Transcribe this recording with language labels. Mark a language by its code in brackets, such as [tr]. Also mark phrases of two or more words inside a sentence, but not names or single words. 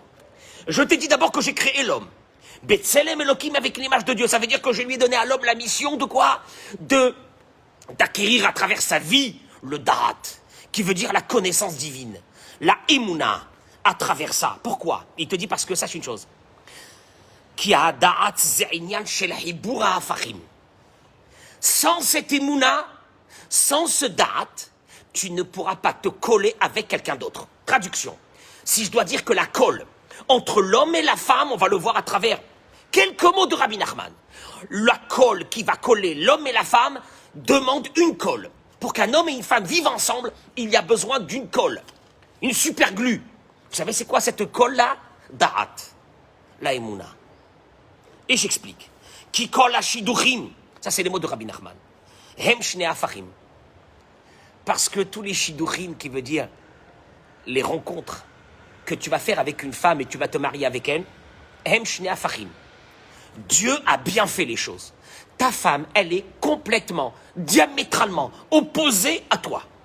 [fr] Je t'ai dit d'abord que j'ai créé l'homme. [he] בצלם אלהים [fr] avec l'image de Dieu, ça veut dire que je lui ai donné à l'homme la mission de quoi? D'acquérir à travers sa vie le Da'at, qui veut dire la connaissance divine, la Emuna, à travers ça. Pourquoi? Il te dit parce que sache une chose. [he] כי הדעת זה ענין של חיבור הפכים. [fr] Sans cette Emuna, sans ce Da'at, tu ne pourras pas te coller avec quelqu'un d'autre. Traduction. Si je dois dire que la colle entre l'homme et la femme, on va le voir à travers quelques mots de Rabbi Nachman. La colle qui va coller l'homme et la femme demande une colle. Pour qu'un homme et une femme vivent ensemble, il y a besoin d'une colle. Une super glue. Vous savez c'est quoi cette colle-là? Da'at. La emuna. Et j'explique. [he] כי כל השידוכים. [fr] Ça c'est les mots de Rabbi Nachman. [he] הם שני הפכים. [fr] Parce que tous les shiduchim, qui veut dire les rencontres que tu vas faire avec une femme et tu vas te marier avec elle, [he] הם שני הפכים. [fr] Dieu a bien fait les choses. Ta femme, elle est complètement, diamétralement opposée à toi.